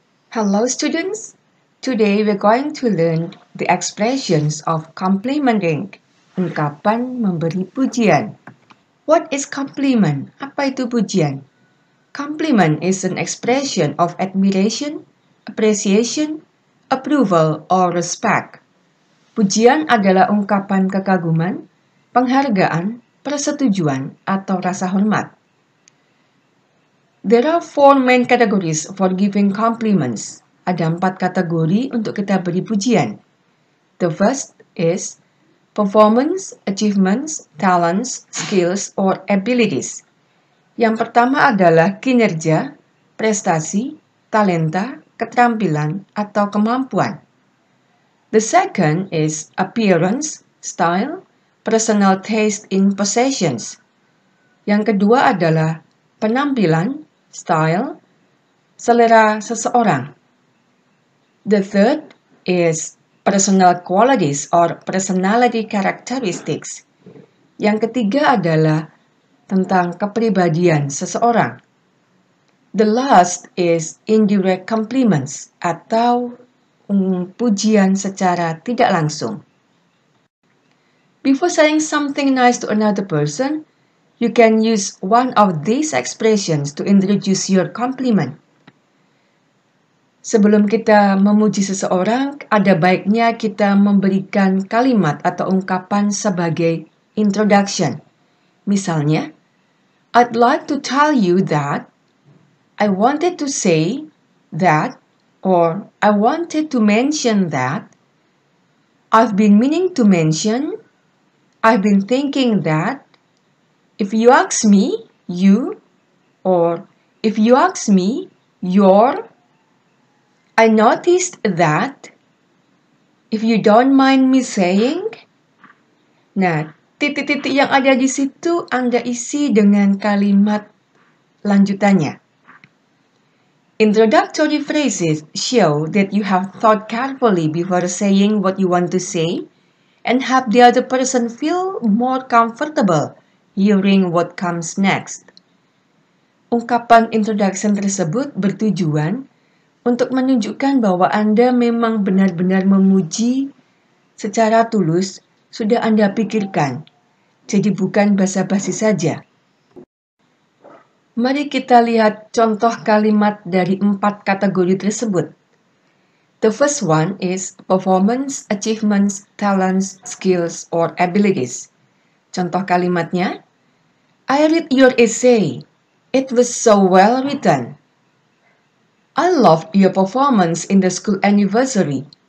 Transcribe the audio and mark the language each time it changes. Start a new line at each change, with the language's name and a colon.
English: Hello students, today we're going to learn the expressions of complimenting,
Indonesian: ungkapan memberi pujian.
English: What is compliment?
Indonesian: Apa itu pujian?
English: Compliment is an expression of admiration, appreciation, approval, or respect.
Indonesian: Pujian adalah ungkapan kekaguman, penghargaan, persetujuan, atau rasa hormat.
English: There are 4 main categories for giving compliments.
Indonesian: Ada 4 kategori untuk kita beri pujian.
English: The first is performance, achievements, talents, skills, or abilities.
Indonesian: Yang pertama adalah kinerja, prestasi, talenta, keterampilan, atau kemampuan.
English: The second is appearance, style, personal taste in possessions.
Indonesian: Yang kedua adalah penampilan, style, selera seseorang.
English: The third is personal qualities or personality characteristics.
Indonesian: Yang ketiga adalah tentang kepribadian seseorang.
English: The last is indirect compliments
Indonesian: atau pujian secara tidak langsung.
English: Before saying something nice to another person, you can use one of these expressions to introduce your compliment.
Indonesian: Sebelum kita memuji seseorang, ada baiknya kita memberikan kalimat atau ungkapan sebagai introduction.
English: Misalnya, I'd like to tell you that, I wanted to say that, or I wanted to mention that, I've been meaning to mention, I've been thinking that, if you ask me, you, or if you ask me, your, I noticed that, if you don't mind me saying.
Indonesian: Nah, titik-titik yang ada di situ Anda isi dengan kalimat lanjutannya.
English: Introductory phrases show that you have thought carefully before saying what you want to say and have the other person feel more comfortable hearing what comes next.
Indonesian: Ungkapan introduction tersebut bertujuan untuk menunjukkan bahwa Anda memang benar-benar memuji secara tulus, sudah Anda pikirkan. Jadi bukan basa-basi saja. Mari kita lihat contoh kalimat dari 4 kategori tersebut.
English: The first one is performance, achievements, talents, skills, or abilities.
Indonesian: Contoh kalimatnya,
English: I read your essay. It was so well written. I loved your performance in the school anniversary.